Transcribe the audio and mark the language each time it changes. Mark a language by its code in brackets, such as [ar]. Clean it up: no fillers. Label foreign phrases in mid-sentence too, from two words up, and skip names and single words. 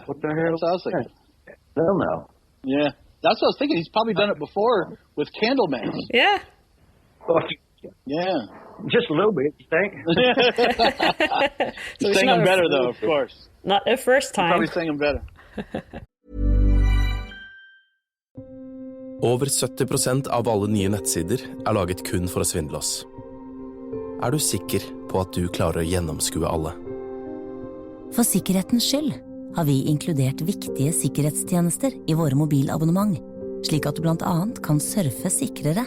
[en] What the hell? That's what I was thinking. They'll know. Yeah. That's what I was thinking. He's probably done it before with Candleman. Yeah. Yeah. Just a little bit, you think? He's singing better, though, of course. Not the first time. Probably singing better. [no] Over 70% av alle nye nettsider laget kun for å svindle oss. Du sikker på at du klarer å gjennomskue alle? For sikkerhetens skyld har vi inkludert viktige sikkerhetstjenester i våre mobilabonnement, slik at du blant annet kan surfe sikrere.